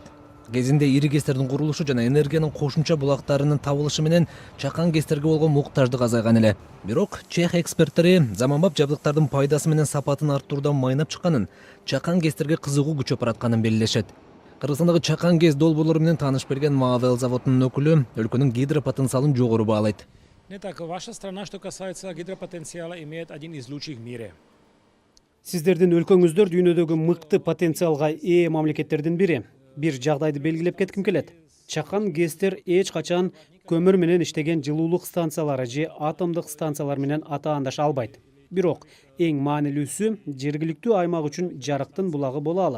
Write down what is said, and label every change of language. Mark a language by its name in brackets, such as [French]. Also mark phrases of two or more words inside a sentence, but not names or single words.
[Kyrgyz] Кезинде ири гэстердин курулушу жана энергиянын кошумча булактарынын табылышы менен чакан гэстерге болгон муктаждык азайган эле. Бирок чех эксперттери заманбап жабдыктардын пайдасы менен сапатын арттыруудан майнап чыкканын, чакан гэстерге кызыгуу күчөп баратканын белгилешет. Кыргызстандагы чакан гэс долбоорлору менен таанышып берген Mavel заводунун өкүлү өлкөнүн гидропотенциалын жогору баалайт. [Russian] Не так, ваша страна, что касается гидропотенциала, имеет один из лучших в мире. [Kyrgyz] Сиздердин өлкөңүздөр дүйнөдөгү мыкты потенциалга ээ мамлекеттердин бири. Бир жагдайды белгилеп кетким келет. Чакан гэстер эч качан көмүр менен иштеген жылуулук станциялары же атомдук станциялар менен атаандаша албайт. Бирок эң маанилүүсү жергиликтүү аймак үчүн жарыктын булагы боло алат.